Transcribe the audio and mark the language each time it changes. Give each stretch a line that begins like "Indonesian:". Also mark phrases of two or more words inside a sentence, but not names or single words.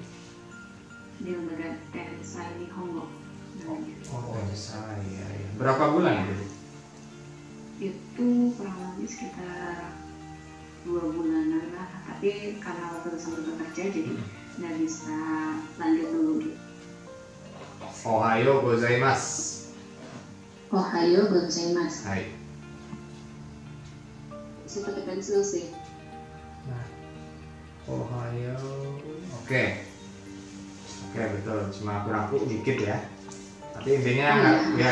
Indonesian: di lembaga Tensai Nihongo namanya. Oh, saya ya. Berapa bulan itu? Itu kurang lebih sekitar 2 bulanan lah, tapi karena waktu itu sambil bekerja jadi nggak bisa lanjut dulu gitu.
Japanese: Ohayo gozaimasu. Ohayo gozaimasu. Hai.
Indonesian: Saya pakai pensil sih. Nah, Ohayo. Oke. Oke, betul. Cuma kurang dikit ya. Tapi intinya ya.